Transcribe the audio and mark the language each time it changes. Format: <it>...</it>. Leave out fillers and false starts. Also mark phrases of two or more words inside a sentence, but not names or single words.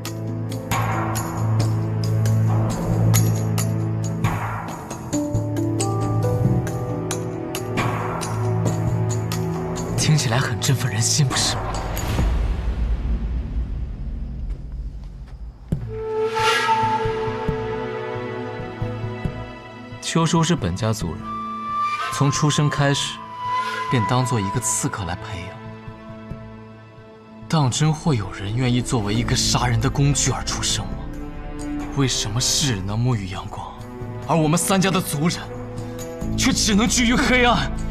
<zh>听起来很振奮人心，不是吗？邱叔是本家族人，從出生開始便當做一個刺客來培養。當真會有人願意作為一個殺人的工具而出生嗎？為什麼世人能沐浴陽光，而我們3家的族人卻只能居於黑暗？</zh>